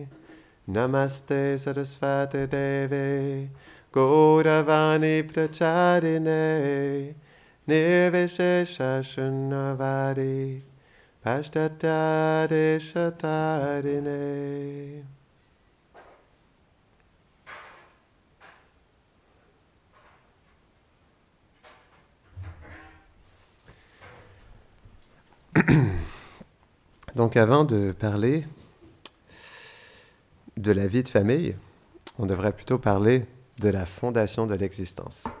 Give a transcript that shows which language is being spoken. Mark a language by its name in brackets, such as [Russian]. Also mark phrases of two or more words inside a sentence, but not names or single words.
[Sanskrit] Namaste Saraswati Deve Gauravani Pracharine Nirvishesha Shunyavadi Pashtadadishatarine. [French] Donc avant de parler de la vie de famille, on devrait plutôt parler de la fondation de l'existence.